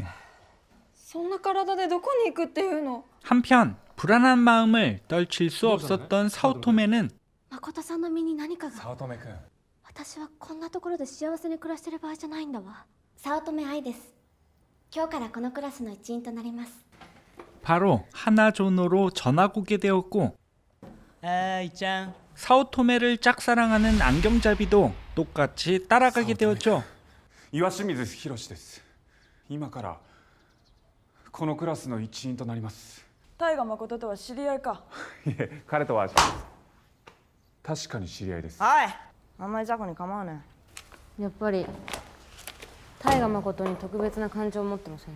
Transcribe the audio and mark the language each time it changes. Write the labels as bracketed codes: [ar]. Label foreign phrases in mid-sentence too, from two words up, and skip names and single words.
[ja] そんな体でどこに行くっていうの？ [ko] 한편 불안한 마음을 떨칠 수 없었던 사오토메는 [ja] 誠さんの身に何かが。早乙女くん。私はこんなところで幸せに暮らしてる場合じゃないんだわ。早乙女愛です。今日からこのクラスの一員となります。 [ko] 바로 하나조노로 전학 오게 되었고, [ja] 아이ちゃん。 [ko] 사오토메를 짝사랑하는 안경잡이도 똑같이 따라가게 되었죠. [ja] 岩清水博です。今からこのクラスの一員となります。大河誠とは知り合いか。いえ、彼とは確かに知り合いです。はい、あんまり雑魚に構わねやっぱり大河誠に特別な感情を持ってません。